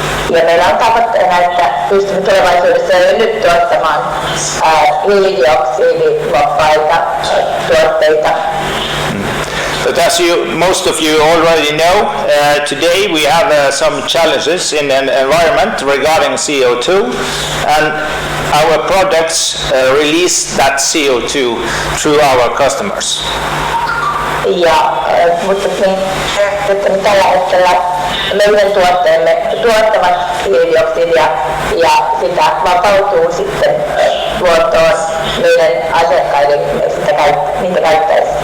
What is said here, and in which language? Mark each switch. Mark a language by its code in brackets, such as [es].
[fi] Ja meillä on tavoitteena, että pystymme tulevaisuudessa jo nyt tuottamaan hiilidioksidivapaita tuotteita. [en] But as most of you already know, today we have some challenges in the environment regarding CO2, and our products release that CO2 through our customers. [fi] Ja, mutta tällä hetkellä meidän tuotteemme tuottavat hiilidioksidia ja sitä vapautuu sitten luontoon meidän asiakkaiden niitä käyttäessä.